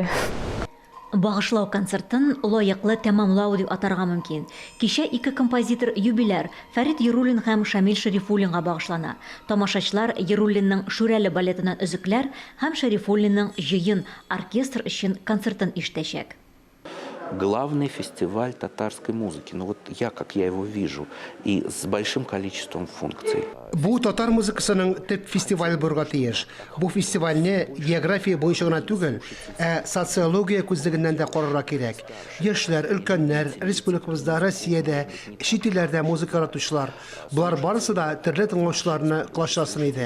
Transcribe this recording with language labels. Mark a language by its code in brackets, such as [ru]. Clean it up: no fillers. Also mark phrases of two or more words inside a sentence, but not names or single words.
[tt] Багышлау концертын лаеклы тәмамлау дип атарга мөмкин. Кичә 2 композитор юбиляр Фәрит Еруллин һәм Шамил Шәрифуллинга багышлана. Тамашачылар Еруллинның Шүрәле балетынан өзекләр һәм Шәрифуллинның Җыен оркестр өчен концертын ишетәчәк. [ru] Главный фестиваль татарской музыки, ну вот как я его вижу, и с большим количеством функций. [tt] Бу татар музыкасының төп фестиваль булырга тиеш. Бу фестивальне география буенча гына түгел, социология күзлегеннән дә карарга кирәк. Яшьләр, өлкәннәр, республикабызда, Россиядә, чит илләрдә музыка яратучылар, булар барысы да төрле тыңлаучыларны кылачласын иде.